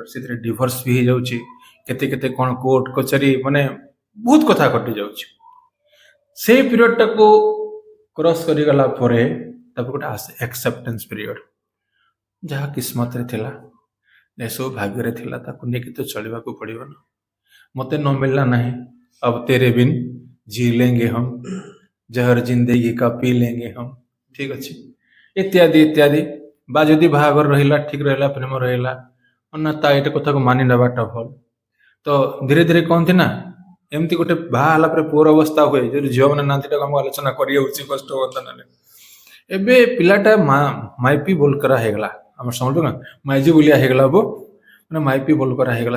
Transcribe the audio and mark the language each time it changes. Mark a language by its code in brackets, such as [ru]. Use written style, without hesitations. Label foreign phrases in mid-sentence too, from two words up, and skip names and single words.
[or] ସେଥିରେ ଡିଭୋର୍ସ ବି ହେଇଯାଉଛି, କେତେ କଣ କୋର୍ଟ କଚେରୀ, ମାନେ ବହୁତ କଥା ଘଟି ଯାଉଛି। ସେଇ ପିରିୟଡଟାକୁ କ୍ରସ୍ କରିଗଲା ପରେ ତାପରେ ଗୋଟେ ଆସେ [en] acceptance period. [or] ଯାହା କିସ୍ମତରେ ଥିଲା, ଏସବୁ ଭାଗ୍ୟରେ ଥିଲା, ତାକୁ ନେଇକି ତ ଚଳିବାକୁ ପଡିବ ନା। ମତେ ନ ମିଳିଲା ନାହିଁ, [hi] अब तेरे बिन जी लेंगे हम, जहर जिंदगी का पी लेंगे हम। [or] ଠିକ ଅଛି, ଇତ୍ୟାଦି ବା ଯଦି ବାହାଘର ରହିଲା, ଠିକ ରହିଲା, ପ୍ରେମ ରହିଲା ନା, ତା ଏଇଟା କଥାକୁ ମାନି ନେବାଟା ଭଲ। ତ ଧୀରେ ଧୀରେ କହନ୍ତି ନା, ଏମିତି ଗୋଟେ ବାହା ହେଲା ପରେ ପୁଅର ଅବସ୍ଥା ହୁଏ, ଯଦି ଝିଅ ମାନେ ନାହାନ୍ତି ତାକୁ ଆମକୁ ଆଲୋଚନା କରି ହଉଛି, କଷ୍ଟ ହୁଅନ୍ତା ନହେଲେ। ଏବେ ପିଲାଟା ମାଇପି ବୋଲକରା ହେଇଗଲା, ଆମର ସମସ୍ତଙ୍କୁ ନା ମାଇଜି ବୁଲିଆ ହେଇଗଲା, ମାନେ ମାଇପି ବୋଲକରା ହେଇଗଲା।